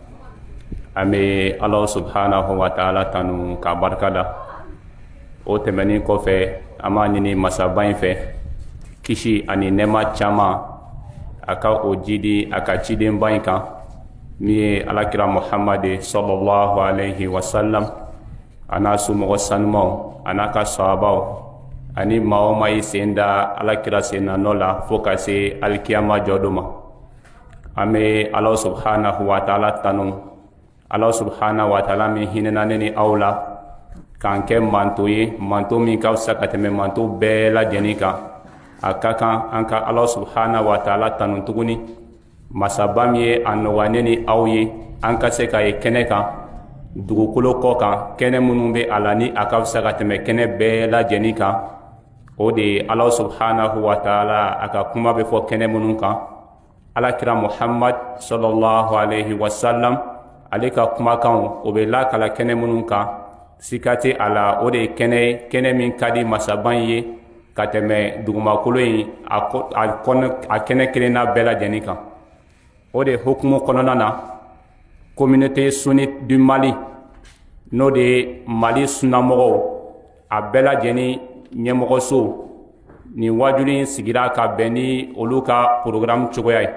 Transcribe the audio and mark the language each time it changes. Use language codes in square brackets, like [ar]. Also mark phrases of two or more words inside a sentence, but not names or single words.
[bm] أمي [ar] الله سبحانه وتعالى [bm] tanu ka baraka o tɛmɛnin kɔfɛ an b'a ɲini masaba in fɛ kisi ani nɛɛma caman a ka o jidi a ka cidenba in kan min ye alakira muhamadi [ar] صلى الله عليه وسلم [bm] a n'a somɔgɔ sanumaw a n'a ka sahabaw ani maa o maa y'i sen da alakira sennanɔ la fo ka se alikiyama jɔ do ma. an bɛ ala [ar] سبحانه وتعالى [bm] tanu ala [ar] سبحانه وتعالى [bm] min hinɛna ne ni aw la k'an kɛ manto ye manto min ka fisa ka tɛmɛ manto bɛɛ lajɛlen kan. a ka kan an ka ala [ar] سبحانه وتعالى [bm] tanu tuguni masaba min ye a nɔgɔya ne ni aw ye an ka se ka ye kɛnɛ kan dugukolo kɔ kan kɛnɛ minnu bɛ a la ni a ka fisa ka tɛmɛ kɛnɛ bɛɛ lajɛlen kan. o de ye ala [ar] سبحانه وتعالى [bm] a ka kuma bɛ fɔ kɛnɛ minnu kan. alakira muhammad [ar] صلى الله عليه وسلم [bm] ale ka kumakanw o bɛ lakala kɛnɛ minnu kan sika tɛ a la. o de ye kɛnɛ min ka di masaban ye ka tɛmɛ dugumakolo in a kɛnɛ kelenna bɛɛ lajɛlen kan. o de hukumu kɔnɔna na [fr] communauté sunnite du Mali [bm] n'o de ye Mali sunnamɔgɔw a bɛɛ lajɛlen ɲɛmɔgɔso nin wajuli sigira ka bɛn ni olu ka programme cogoya ye.